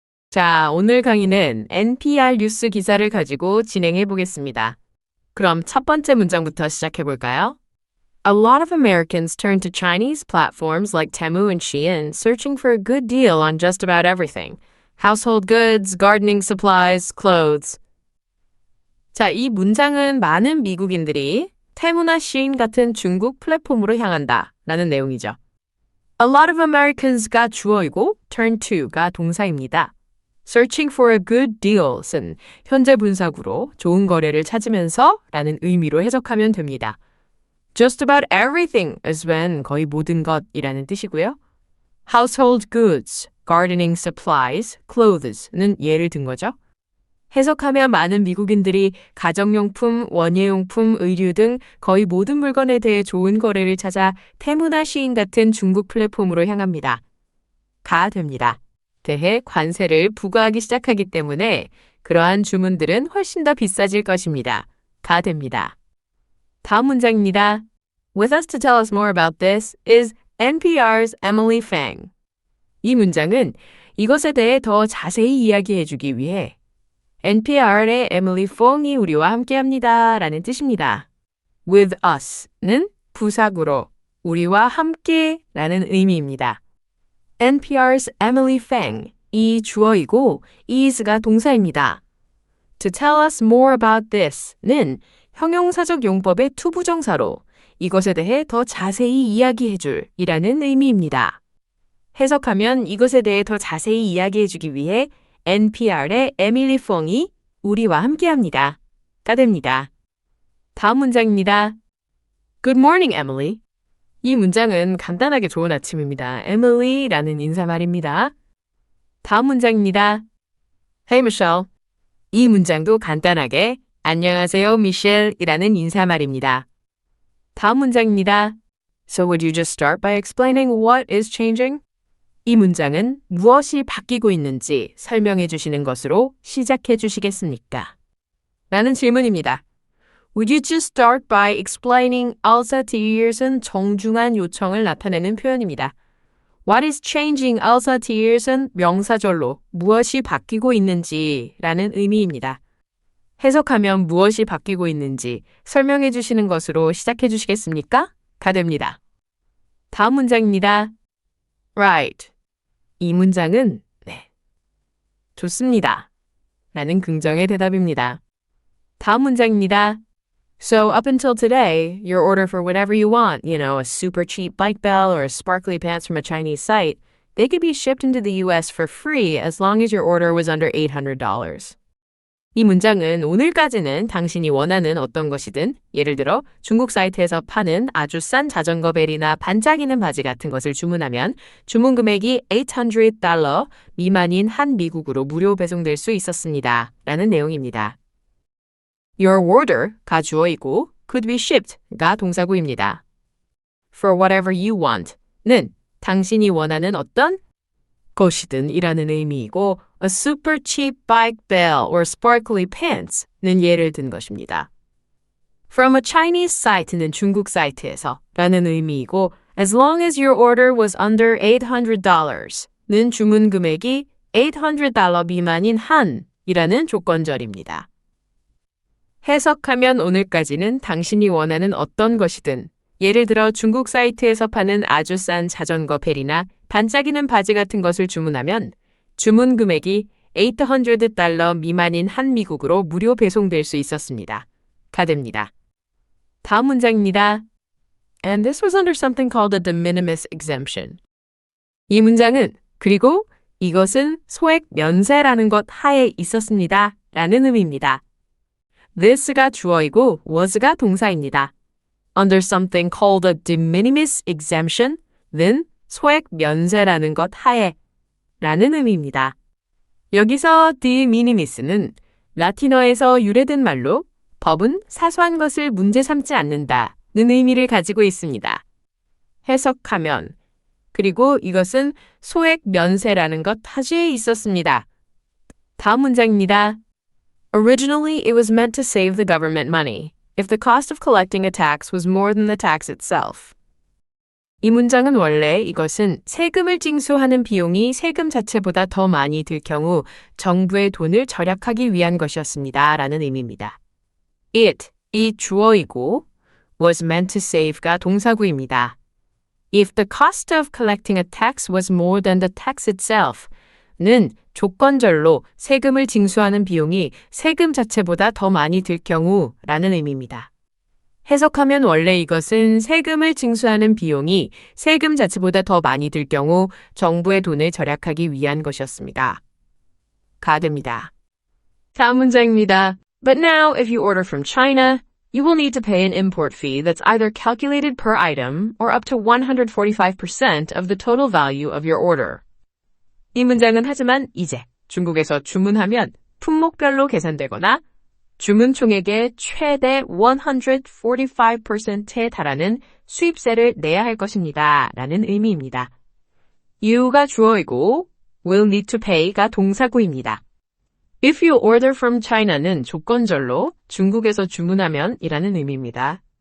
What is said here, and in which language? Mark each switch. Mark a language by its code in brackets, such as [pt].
[ko] 자, 오늘 강의는 NPR 뉴스 기사를 가지고 진행해 보겠습니다. 그럼 첫 번째 문장부터 시작해 볼까요? [en] A lot of Americans turn to Chinese platforms like Temu and Shein, searching for a good deal on just about everything. Household goods, gardening supplies, clothes. [ko] 자, 이 문장은 많은 미국인들이 테무나 Shein 같은 중국 플랫폼으로 향한다 라는 내용이죠. [en] A lot of Americans [ko] 가 주어이고 [en] turn to [ko] 가 동사입니다. [en] Searching for a good deals [ko] 은 현재 분사구로 좋은 거래를 찾으면서 라는 의미로 해석하면 됩니다. [en] Just about everything is when [ko] 거의 모든 것이라는 뜻이고요. [en] Household goods, gardening supplies, clothes [ko] 는 예를 든 거죠. 해석하면 많은 미국인들이 가정용품, 원예용품, 의류 등 거의 모든 물건에 대해 좋은 거래를 찾아 테무나 시인 같은 중국 플랫폼으로 향합니다. 가 됩니다. 대해 관세를 부과하기 시작하기 때문에 그러한 주문들은 훨씬 더 비싸질 것입니다. 가 됩니다. 다음 문장입니다. [en] With us to tell us more about this is NPR's Emily Fang. [ko] 이 문장은 이것에 대해 더 자세히 이야기해 주기 위해 NPR의 에밀리 퐁이 우리와 함께합니다 라는 뜻입니다. [en] With us [ko] 는 부사구로 우리와 함께 라는 의미입니다. NPR's Emily Fang 이 주어이고 is가 동사입니다. [en] To tell us more about this [ko] 는 형용사적 용법의 투부정사로 이것에 대해 더 자세히 이야기해 줄 이라는 의미입니다. 해석하면 이것에 대해 더 자세히 이야기해 주기 위해 NPR의 에밀리 퐁이 우리와 함께합니다. 가 됩니다. 다음 문장입니다. [en] Good morning, Emily. [ko] 이 문장은 간단하게 좋은 아침입니다. Emily라는 인사말입니다. 다음 문장입니다. [en] Hey, Michelle. [ko] 이 문장도 간단하게 안녕하세요, 미셸이라는 인사말입니다. 다음 문장입니다. [en] So would you just start by explaining what is changing? [ko] 이 문장은 무엇이 바뀌고 있는지 설명해 주시는 것으로 시작해 주시겠습니까? 라는 질문입니다. [en] Would you just start by explaining [ko] alsatir은 정중한 요청을 나타내는 표현입니다. [en] What is changing [ko] alsatir은 명사절로 무엇이 바뀌고 있는지 라는 의미입니다. 해석하면 무엇이 바뀌고 있는지 설명해 주시는 것으로 시작해 주시겠습니까? 가 됩니다. 다음 문장입니다. Right. 이 문장은 네, 좋습니다. 라는 긍정의 대답입니다. 다음 문장입니다. [en] So up until today, your order for whatever you want, you know, a super cheap bike bell or sparkly pants from a Chinese site, they could be shipped into the US for free as long as your order was under $800. [ko] 이 문장은 오늘까지는 당신이 원하는 어떤 것이든 예를 들어 중국 사이트에서 파는 아주 싼 자전거 벨이나 반짝이는 바지 같은 것을 주문하면 주문 금액이 $800 미만인 한 미국으로 무료 배송될 수 있었습니다. 라는 내용입니다. [en] Your order [ko] 가 주어이고 [en] could be shipped [ko] 가 동사구입니다. [en] For whatever you want [ko] 는 당신이 원하는 어떤 것이든 이라는 의미이고 [en] a super cheap bike bell or sparkly pants [ko] 는 예를 든 것입니다. [en] From a Chinese site [ko] 는 중국 사이트에서 라는 의미이고 [en] as long as your order was under $800 [ko] 는 주문 금액이 $800 미만인 한이라는 조건절입니다. 해석하면 오늘까지는 당신이 원하는 어떤 것이든 예를 들어 중국 사이트에서 파는 아주 싼 자전거 벨이나 반짝이는 바지 같은 것을 주문하면 주문 금액이 $800 미만인 한 미국으로 무료 배송될 수 있었습니다. 가 됩니다. 다음 문장입니다. [en] And this was under something called a de minimis exemption. [ko] 이 문장은 그리고 이것은 소액 면세라는 것 하에 있었습니다. 라는 의미입니다. this가 주어이고 was가 동사입니다. [en] Under something called a de minimis exemption [ko] 는 소액 면세라는 것 하에 라는 의미입니다. 여기서 de minimis는 라틴어에서 유래된 말로 법은 사소한 것을 문제 삼지 않는다는 의미를 가지고 있습니다. 해석하면 그리고 이것은 소액 면세라는 것 하시에 있었습니다. 다음 문장입니다. [en] Originally, it was meant to save the government money if the cost of collecting a tax was more than the tax itself. [ko] 이 문장은 원래 이것은 세금을 징수하는 비용이 세금 자체보다 더 많이 들 경우 정부의 돈을 절약하기 위한 것이었습니다. 라는 의미입니다. It, 이 주어이고 [en] was meant to save [ko] 가 동사구입니다. [en] If the cost of collecting a tax was more than the tax itself, [ko] 는 조건절로 세금을 징수하는 비용이 세금 자체보다 더 많이 들 경우라는 의미입니다. 해석하면 원래 이것은 세금을 징수하는 비용이 세금 자체보다 더 많이 들 경우 정부의 돈을 절약하기 위한 것이었습니다. 가 됩니다. 다음 문장입니다. [en] But now, if you order from China, you will need to pay an import fee that's either calculated per item or up to 145% of the total value of your order. [ko] 이 문장은 하지만 이제 중국에서 주문하면 품목별로 계산되거나 주문 총액의 최대 145%에 달하는 수입세를 내야 할 것입니다. 라는 의미입니다. you가 주어이고 [en] will need to pay [ko] 가 동사구입니다. [en] If you order from China [ko] 는 조건절로 중국에서 주문하면 이라는 의미입니다.